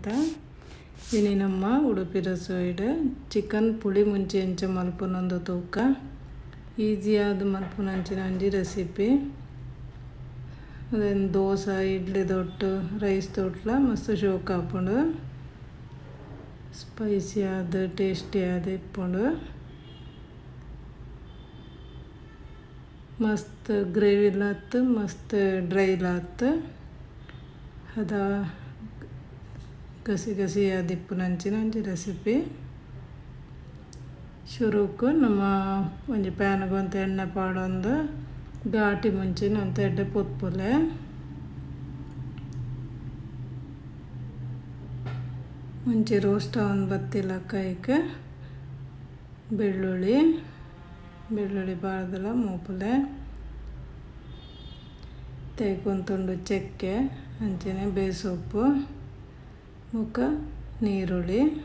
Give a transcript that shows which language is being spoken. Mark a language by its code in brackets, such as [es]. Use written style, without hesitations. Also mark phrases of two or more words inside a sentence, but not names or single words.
[tcy] ಇನಿ ನಮ್ಮ ಉಡುಪಿ ರಸೋಯಿಡ್ ಚಿಕನ್ ಪುಳಿಮುಂಚಿ ಎಂಚ ಮಲ್ಪುನೊಂದು ತೂಕ ಈಸಿಯಾದ ಮಲ್ಪುನಂಚಿನ ಒಂಜಿ ರೆಸಿಪಿ. ಅದೇನು ದೋಸೆ ಇಡ್ಲಿ ದೊಟ್ಟು ರೈಸ್ ತೊಟ್ಲ ಮಸ್ತ್ ಶೋಕ್ ಹಾಪುಂಡು, ಸ್ಪೈಸಿ ಆದ ಟೇಸ್ಟಿ ಆದ ಇಪ್ಪುಂಡು. ಮಸ್ತ್ ಗ್ರೇವಿ ಲಾತ್ ಮಸ್ತ್ ಡ್ರೈ ಲಾತ್ ಅದ ಗಸಿ ಗಸಿ ದಿಪ್ಪುನಂಚಿನ ಒಂಜಿ ರೆಸಿಪಿ. ಶುರುಕು ನಮ್ಮ ಒಂಜಿ ಪ್ಯಾನ್ಗೆ ಒಂತ ಎಣ್ಣೆ ಪಾಡೊಂದು ಘಾಟಿ ಮುಂಚಿನ ಒಂತ ಎಡ್ಡೆ ಪೊತ್ಪುಲೆ ಮುಂಚೆ ರೋಸ್ಟ್ ಒಂದು ಬತ್ತಿಲ ಕೈಗೆ ಬೆಳ್ಳುಳ್ಳಿ ಬಾರ್ದಲ ಮೂಪುಲೆ ತೈಕೊಂತುಂಡು ಚಕ್ಕೆ ಅಂಚನೆ ಬೇಸೊಪ್ಪು ಮುಖ ನೀರುಳ್ಳಿ